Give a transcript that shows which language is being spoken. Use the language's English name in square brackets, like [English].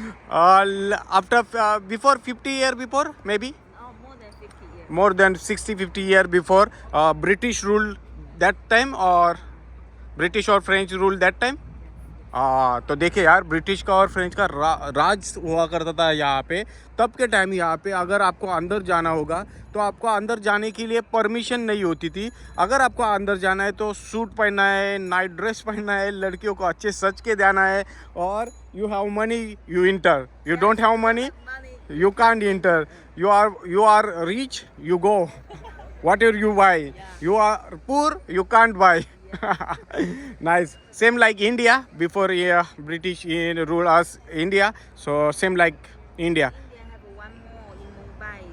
[English] After before 50 years before maybe. Oh, more than 50 years. More than 60-50 years before, British rule that time, or British or French rule that time? [Hindi] तो देखिए यार, British का और French का राज हुआ करता था यहाँ पे। तब के टाइम यहाँ पे अगर आपको अंदर जाना होगा तो आपको अंदर जाने के लिए परमिशन नहीं होती थी। अगर आपको अंदर जाना है तो सूट पहनना है, नाइट ड्रेस पहनना है, लड़कियों को अच्छे सज के जाना है, और you have money you inter, you don't have money you can't enter. [English] You are rich, you go. Whatever you buy. You are poor, you can't buy. Nice. Same like India before British rule us India. So same like India. India have one more in Mumbai.